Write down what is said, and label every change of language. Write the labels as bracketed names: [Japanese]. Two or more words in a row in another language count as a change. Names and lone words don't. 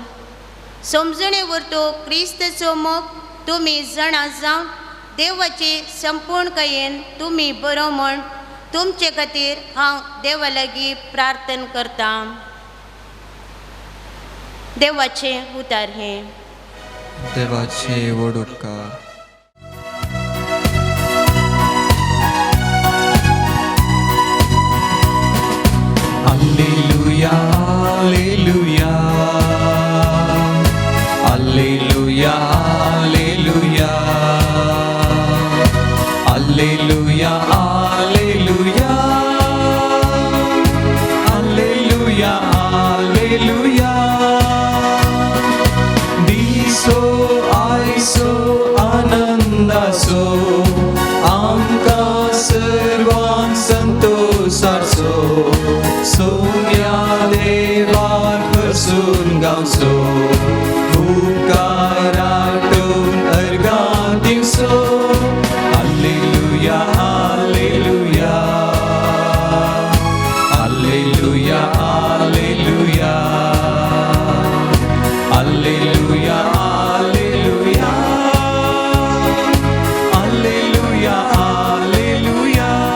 [Konkani] समजणे वरतो क्रिस्ताचो मोग तुमी जाणा जावन देवाचे संपूर्णकायेन तुमी बरो म्हण तुमचे खातीर हांव देवा लागीं प्रार्थना करता. देवाचे उतार हे. देवाचे वडुपकार. [Latin] Alleluia, Alleluia, Alleluia, Alleluia, Alleluia, Alleluia, Alleluia, Alleluia. [Konkani] Diso aiso anandaso amka सर्वांक संतोषाचो सोम्या देवाक हसून गावचो उपकारांतून अर्गां दिवचो. [Latin] Alleluia, Alleluia, Alleluia, Alleluia, Alleluia, Alleluia, Alleluia, Alleluia.